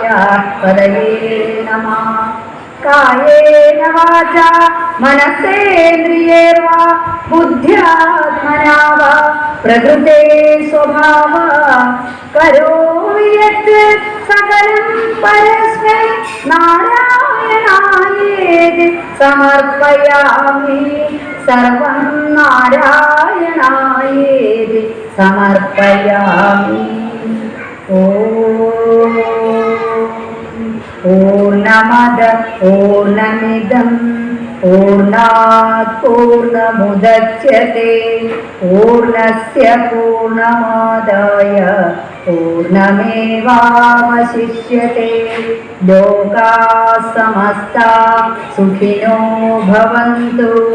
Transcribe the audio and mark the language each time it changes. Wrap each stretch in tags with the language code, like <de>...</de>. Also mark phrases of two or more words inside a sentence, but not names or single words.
<sa>पदये नमः कायेन वाचा मनसेन्द्रियैर्वा बुद्ध्यात्मना वा प्रकृते स्वभावा करोमि यत् सकलं परस्मै नारायणायेति समर्पयामि सर्वं नारायणायेति समर्पयामि. ओं पूर्णमद पूर्णमिदं पूर्णात् पूर्णमुदच्यते पूर्णस्य पूर्णमादाय पूर्णमेवावशिष्यते. लोकाः समस्ताः सुखिनो भवन्तु.</sa>